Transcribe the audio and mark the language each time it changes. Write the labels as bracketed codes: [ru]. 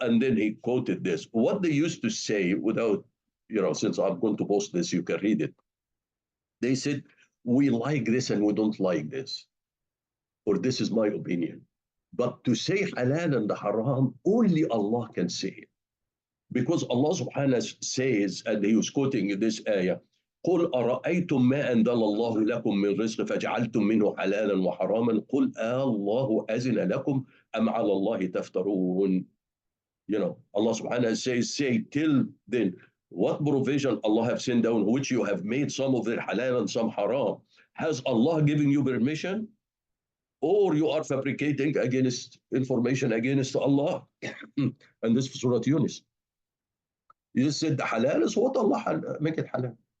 [en] And then he quoted this. What they used to say without, since I'm going to post this, you can read it. They said, we like this and we don't like this, or this is my opinion. But to say halal and haram, only Allah can say it. Because Allah subhanahu says, and he was quoting this ayah, [ar] قل أرأيتم ما أنزل الله لكم من رزق فجعلتم منه حلالا وحراما قل الله أذن لكم أم على الله تفترون. [en] Allah subhanahu says, say till then, what provision Allah have sent down, which you have made some of it halal and some haram. Has Allah given you permission? Or you are fabricating against information against Allah? And this is Surah Yunus. You just said the halal is what Allah make it halal.